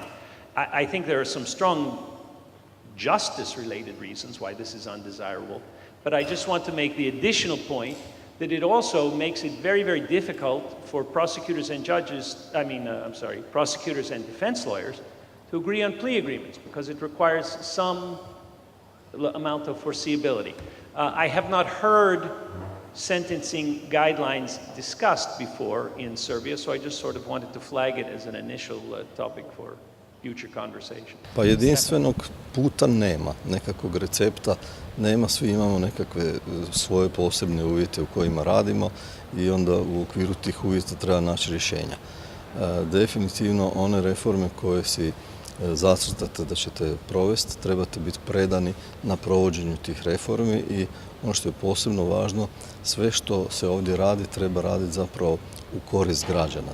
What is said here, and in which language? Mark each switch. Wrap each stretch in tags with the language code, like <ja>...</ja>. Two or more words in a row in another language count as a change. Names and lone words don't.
<en>I think there are some strong justice-related reasons why this is undesirable, but I just want to make the additional point that it also makes it very, very difficult for prosecutors and prosecutors and defense lawyers to agree on plea agreements because it requires some amount of foreseeability. I have not heard sentencing guidelines discussed before in Serbia, so I just sort of wanted to flag it as an initial topic for future conversation.</en> <hr>Pa jedinstvenog puta nema, nekakvog recepta nema, svi imamo nekakve svoje posebne uvjete u kojima radimo i onda u okviru tih uvjeta treba naći rješenja. Definitivno one reforme koje si zacrtate da ćete provesti, trebate biti predani na provođenju tih reformi i ono što je posebno važno, sve što se ovdje radi treba raditi zapravo u korist građana.</hr>